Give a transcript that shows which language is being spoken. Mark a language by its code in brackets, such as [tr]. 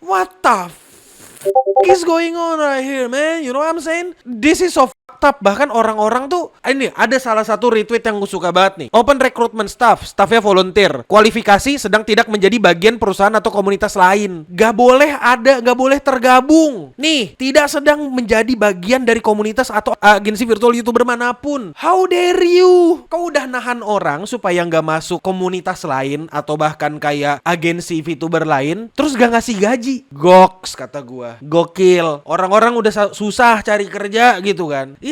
[en] What the is going on right here, man? You know what I'm saying? This is so fucked up. [id] Bahkan orang-orang tuh, ini ada salah satu retweet yang gue suka banget nih. Open recruitment staffnya volunteer. Kualifikasi sedang tidak menjadi bagian perusahaan atau komunitas lain. Gak boleh tergabung. Nih, tidak sedang menjadi bagian dari komunitas atau agensi virtual YouTuber manapun. [en] How dare you? [id] Kau udah nahan orang supaya gak masuk komunitas lain atau bahkan kayak agensi VTuber lain, terus gak ngasih gaji. Goks, kata gua. Gokil. Orang-orang udah susah cari kerja gitu kan. Ya